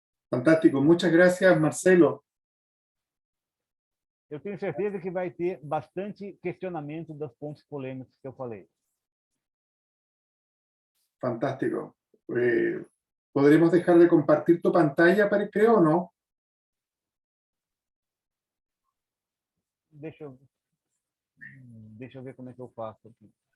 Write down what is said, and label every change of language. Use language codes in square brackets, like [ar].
[es] Fantástico. Muchas gracias, Marcelo. [pt] Eu tenho certeza que vai ter bastante questionamento dos pontos polêmicos que eu falei. Fantástico. [es] ¿Podremos dejar de compartir tu pantalla, creo, o no? [pt] deixa eu ver como é que eu faço aqui.